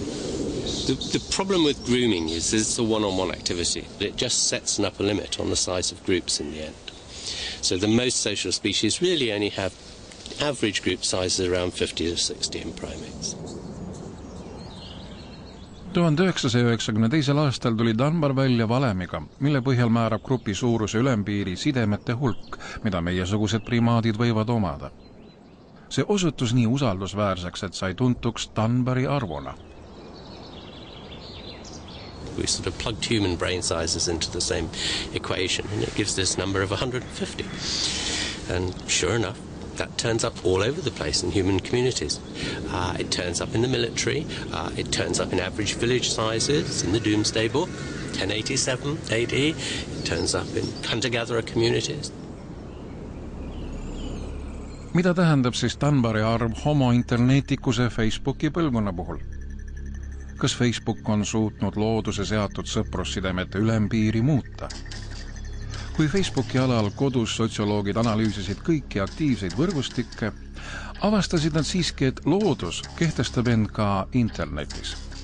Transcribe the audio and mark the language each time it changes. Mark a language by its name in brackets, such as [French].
[English] The problem with grooming is it's a one-on-one activity. It just sets an upper limit on the size of groups in the end. So the most social species really only have average group sizes around 50 to 60 in primates. [Estonian] 1992. aastal tuli Dunbar välja valemiga, mille põhjal määrab grupi suuruse ülempiiri sidemete hulk, mida meiesugused primaadid võivad omada. See osutus nii usaldusväärseks, et sai tuntuks Dunbari arvuna. [English] We sort of plugged human brain sizes into the same equation, and it gives this number of 150. And sure enough, that turns up all over the place in human communities. It turns up in the military. It turns up in average village sizes in the Doomsday Book, 1087 AD. It turns up in hunter-gatherer communities. [Estonian] Mida tähendab siis Dunbari arv homointerneetikuse Facebooki põlvkonna puhul? Kas Facebook on suutnud looduse seatud sõprussidemete ülempiiri muuta? Kui Facebooki alal kodus sotsioloogid analüüsisid kõiki aktiivseid võrgustikke, avastasid nad siiski, et loodus kehtestab end ka internetis.